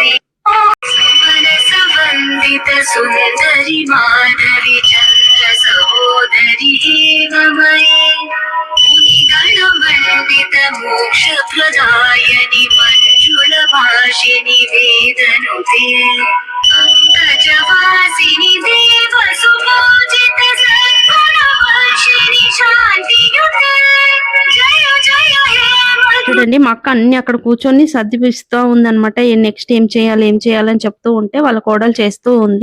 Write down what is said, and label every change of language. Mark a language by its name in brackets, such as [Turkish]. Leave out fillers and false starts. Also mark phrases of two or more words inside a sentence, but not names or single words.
[Sanskrit] सुवनसुवन्दित सुन्दरि माधवी चन्द्र सहोदरी ममये मुनिगणवन्दित मोक्षप्रदायनि मञ्जुलभाषिनि वेदनुते पंकजवासिनि देव सुपूजित सद्गुणवर्षिणि शान्तियुते [Telugu] చూడండి మా అక్క అన్ని అక్కడ కూర్చొని సర్దిపిస్తూ ఉందన్నమాట. నెక్స్ట్ ఏం చేయాలని చెప్తూ ఉంటే వాళ్ళ కోడలు చేస్తూ ఉంది.